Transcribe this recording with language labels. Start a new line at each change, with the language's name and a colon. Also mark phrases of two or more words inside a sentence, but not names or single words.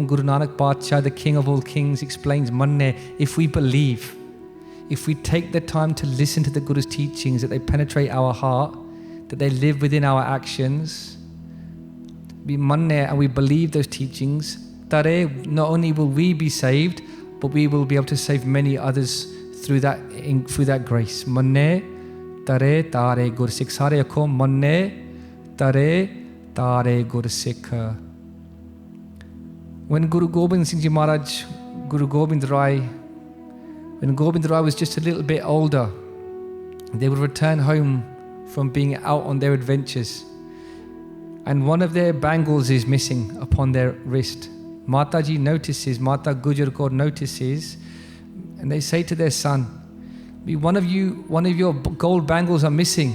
English: Guru Nanak Patsha, the King of all kings, explains, Manne, if we believe, if we take the time to listen to the Guru's teachings, that they penetrate our heart, that they live within our actions, be manne, and we believe those teachings, Tare, not only will we be saved, but we will be able to save many others through that grace.
Punjabi: ਮੰਨੈ ਤਰੈ ਤਾਰੇ ਗੁਰੁ ਸਿਖ. ਸਾਰੇ ਆਖੋ ਮੰਨੈ ਤਰੈ ਤਾਰੇ ਗੁਰੁ ਸਿਖ.
English: When Guru Gobind Singh Ji Maharaj, Guru Gobind Rai, when Gobind Rai was just a little bit older, they would return home from being out on their adventures. And one of their bangles is missing upon their wrist. Mataji notices, Mata Gujar Kaur notices, and they say to their son, one of your gold bangles are missing.